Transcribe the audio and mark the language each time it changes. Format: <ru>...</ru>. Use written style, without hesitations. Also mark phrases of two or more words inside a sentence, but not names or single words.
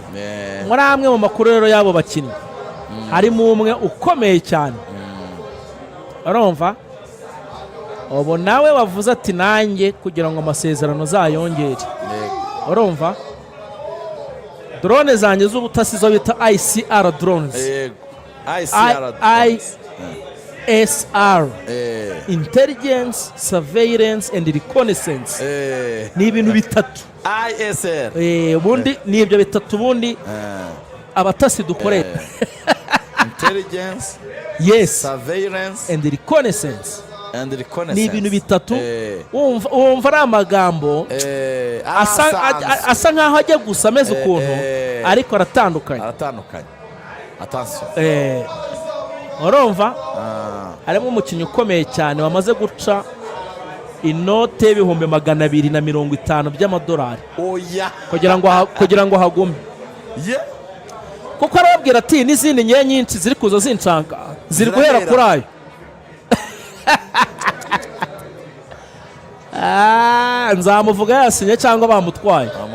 <rw>Muri amwe mu makuru rero y'abo bakinnyi harimo umwe ukomeye cyane urumva ubu nawe wavuze ati nanjye kugira ngo amasezerano zayongere urumva drone zanjye z'ubutasi zo bita</rw> <en>ICR drones ISR intelligence surveillance and reconnaissance</en> <rw>ni ibintu bitatu ISR ubundi ni ibyo bitatu ubundi abatasi dukorera intelligence yes surveillance</rw> <en>and reconnaissance</en> <rw>ni ibintu bitatu wumva ari amagambo asa nkaho ajya gusa ameze ukuntu ariko aratandukanye urumva harimo umukinnyi ukomeye cyane wamaze guca inote y'ibihumbi 250 by'amadolari kugira ngo hagume kuko arababwira ati n'izindi nyeya nyinshi ziri kuza zinshanga ziri guhera kuri ayo nzamuvuga yasinye cyangwa bamutwaye</rw>